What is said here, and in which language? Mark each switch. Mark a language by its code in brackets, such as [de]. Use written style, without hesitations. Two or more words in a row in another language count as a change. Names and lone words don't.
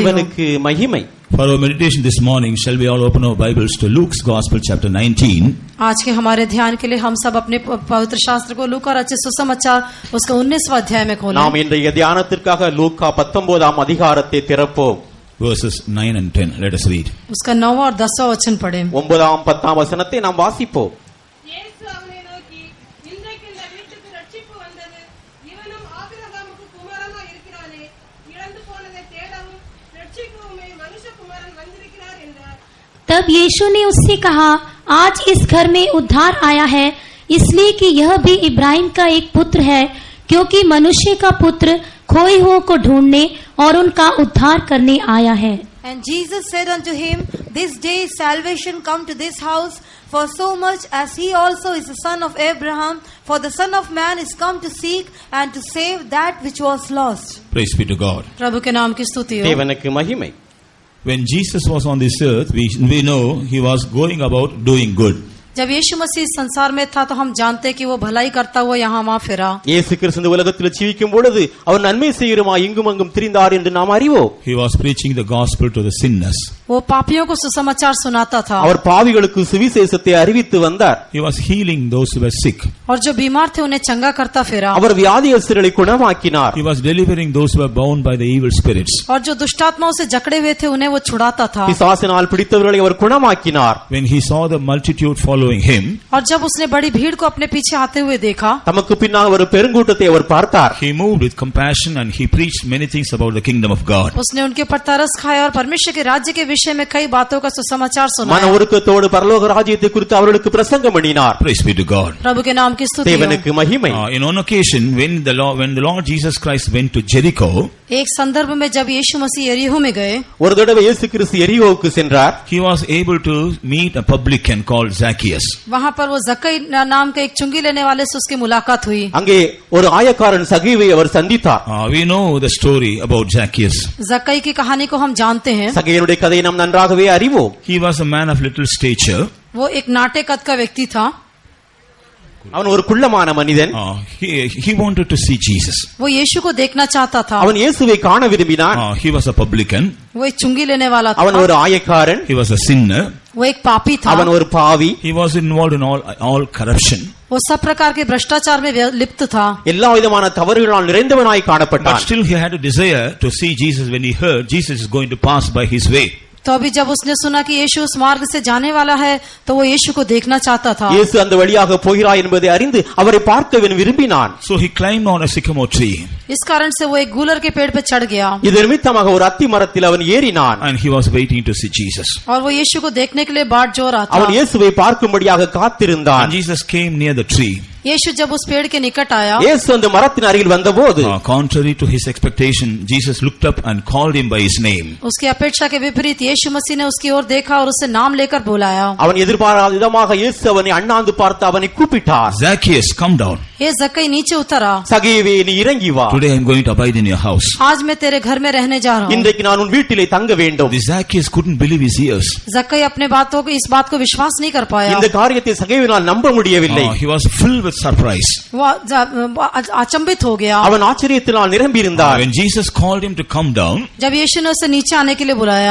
[ta] தேவனுக்கு மகிமை. [en] For our meditation this morning, shall we all open our Bibles to Luke's Gospel chapter 19? [hi] आज के हमारे ध्यान के लिए हम सब अपने पवित्र शास्त्र को लूका रचित सुसमाचार उसका 19वां अध्याय में खोलें. [ta] நாம் இன்றைய தியானத்திற்காக லூக்கா 19ஆம் அதிகாரத்தை திறப்போம். [en] Verses 9 and 10. Let us read. [hi] उसका 9वां और 10वां वचन पढ़ें. [ta] 9ஆம் 10ஆம் வசனத்தை நாம் வாசிப்போம். இயேசு அவனை நோக்கி, இன்றைக்கு இந்த வீட்டுக்கு ரட்சிப்பு வந்தது. இவனும் ஆபிரகாமுக்கு குமாரனாய் இருக்கிறானே. இழந்து போனதை தேடவும் ரட்சிக்கவுமே மனுஷகுமாரன் வந்திருக்கிறார் என்றார். [hi] तब यीशु ने उससे कहा, आज इस घर में उद्धार आया है, इसलिए कि यह भी इब्राहिम का एक पुत्र है, क्योंकि मनुष्य का पुत्र खोए हुओं को ढूंढने और उनका उद्धार करने आया है. [en] And Jesus said unto him, this day is salvation come to this house, for so much as he also is the son of Abraham, for the Son of Man is come to seek and to save that which was lost. Praise be to God. [hi] प्रभु के नाम की स्तुति हो. [ta] தேவனுக்கு மகிமை. [en] When Jesus was on this earth, we know he was going about doing good. [hi] जब यीशु मसीह संसार में था तो हम जानते कि वो भलाई करता हुआ यहाँ वहाँ फिरा. [ta] இயேசு கிறிஸ்து இந்த உலகத்தில் ஜீவிக்கும் பொழுது அவர் நன்மை செய்கிறமாய் இங்கும் அங்கும் திரிந்தார் என்று நாம் அறிவோம். [en] He was preaching the gospel to the sinners. [hi] वो पापियों को सुसमाचार सुनाता था. [ta] அவர் பாவிகளுக்கு சுவிசேஷத்தை அறிவித்து வந்தார். [en] He was healing those who were sick. [hi] और जो बीमार थे उन्हें चंगा करता फिरा. [ta] அவர் வியாதியஸ்தர்களை குணமாக்கினார். [en] He was delivering those who were bound by the evil spirits. [hi] और जो दुष्टात्माओं से जकड़े हुए थे उन्हें वो छुड़ाता था. [ta] பிசாசினால் பிடித்தவர்களை அவர் குணமாக்கினார். [en] When he saw the multitude following him, [hi] और जब उसने बड़ी भीड़ को अपने पीछे आते हुए देखा, [ta] தமக்கு பின்னாக ஒரு பெருங்கூட்டத்தை அவர் பார்த்தார். [en] he moved with compassion and he preached many things about the kingdom of God. [hi] उसने उनके ऊपर तरस खाया और परमेश्वर के राज्य के विषय में कई बातों का सुसमाचार [ta] மன [hi] सुनाया. [ta] உருக்கத்தோடு பரலோக ராஜ்யத்தை குறித்து அவர்களுக்கு பிரசங்கம் பண்ணினார். [en] Praise be to God. [hi] प्रभु के नाम की स्तुति हो. [ta] தேவனுக்கு மகிமை. [en] In one occasion, when the Lord Jesus Christ went to Jericho, [hi] एक संदर्भ में जब यीशु मसीह यरीहो में गए, [ta] ஒரு தடவை இயேசு கிறிஸ்து எரிகோவுக்கு சென்றார். [en] he was able to meet a publican called Zacchaeus. [hi] वहाँ पर वो जक्कई नाम के एक चुंगी लेने वाले से उसकी मुलाकात हुई. [ta] அங்கே ஒரு ஆயக்காரன் சகீவை அவர் சந்தித்தார். [en] We know the story about Zacchaeus. [hi] जक्कई की कहानी को हम जानते हैं. [ta] சகீனுடைய கதையை நாம் நன்றாகவே அறிவோம். [en] He was a man of little stature. [hi] वो एक नाटे कद का व्यक्ति था. [ta] அவன் ஒரு குள்ளமான மனிதன். [en] He wanted to see Jesus. [hi] वो यीशु को देखना चाहता था. [ta] அவன் இயேசுவை காண விரும்பினான். [en] He was a publican. [hi] वो एक चुंगी लेने वाला था. [ta] அவன் ஒரு ஆயக்காரன். [en] He was a sinner. [hi] वो एक पापी था. [ta] அவன் ஒரு பாவி. [en] He was involved in all corruption. [hi] वो सब प्रकार के भ्रष्टाचार में लिप्त था. [ta] எல்லா விதமான தவறுகளால் நிறைந்தவனாய் [en] But [ta] காணப்பட்டான். [en] still he had a desire to see Jesus when he heard Jesus is going to pass by his way. [hi] तो अभी जब उसने सुना कि यीशु उस मार्ग से जाने वाला है तो वो यीशु को देखना चाहता था. [ta] இயேசு அந்த வழியாக போகிறார் என்பதை அறிந்து அவரை பார்க்க விரும்பினான். [en] So he climbed on a sycamore tree. [hi] इस कारण से वो एक गूलर के पेड़ पे चढ़ गया. [ta] இது நிமித்தமாக ஒரு அத்தி மரத்தில் அவன் ஏறினான். [en] And he was waiting to see Jesus. [hi] और वो यीशु को देखने के लिए बाट जोर रहा [ta] அவன் [hi] था. [ta] இயேசுவை பார்க்கும்படியாக காத்திருந்தான். [en] And Jesus came near the tree. [hi] यीशु जब उस पेड़ के निकट आया, [ta] இயேசு அந்த மரத்தின் அருகில் வந்தபோது [en] Contrary to his expectation, Jesus looked up and called him by his name. [hi] उसकी अपेक्षा के विपरीत यीशु मसीह ने उसकी ओर देखा और उसे नाम लेकर बुलाया. [ta] அவன் எதிர்பாராத விதமாக இயேசு அவனை அண்ணாந்து பார்த்து அவனை கூப்பிட்டார். [en] Zacchaeus, come down. [hi] ये जक्कई नीचे उतरा. [ta] சகீவே நீ இறங்கி வா. [en] Today I am going to abide in your house. [hi] आज मैं तेरे घर में रहने जा रहा हूँ. [ta] இன்றைக்கு நான் உன் வீட்டிலே தங்க வேண்டும். [en] The Zacchaeus couldn't believe his ears. [hi] जक्कई अपने बातों को इस बात को विश्वास नहीं कर पाया. [ta] இந்த காரியத்தை சகீவினால் நம்ப முடியவில்லை. [en] He was filled with surprise. [hi] वो अचंभित हो गया. [ta] அவன் ஆச்சரியத்தினால் நிரம்பி இருந்தார். [en] When Jesus called him to come down, [hi] जब यीशु ने उसे नीचे आने के लिए बुलाया,